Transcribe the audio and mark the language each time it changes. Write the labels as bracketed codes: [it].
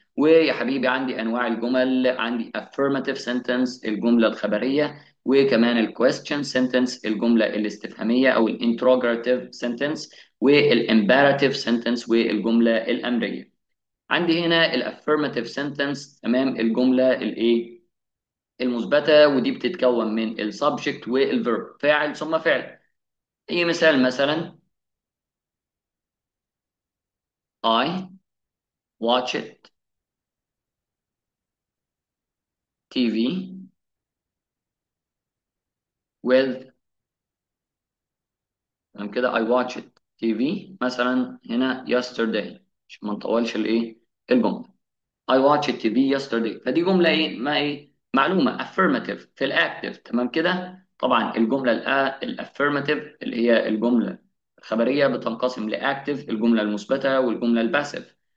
[ar] ويا حبيبي عندي انواع الجمل، عندي affirmative sentence الجمله الخبريه، وكمان ال question sentence الجمله الاستفهاميه او ال interrogative sentence، وال imperative sentence والجمله الامريه. عندي هنا ال affirmative sentence تمام الجمله الايه المثبته، ودي بتتكون من ال subject وال verb فاعل ثم فعل. اي مثال مثلا [en] I watched TV with. [ar] تمام كده [en] I watched TV [ar] مثلا هنا yesterday عشان ما نطولش الايه الجمله. [en] I watched TV yesterday، [ar] فدي جمله ايه ما ايه معلومه affirmative في الاكتف. تمام كده. طبعا الجمله الافيرماتيف اللي هي الجمله الخبريه بتنقسم لاكتف الجمله المثبته والجمله الباسيف.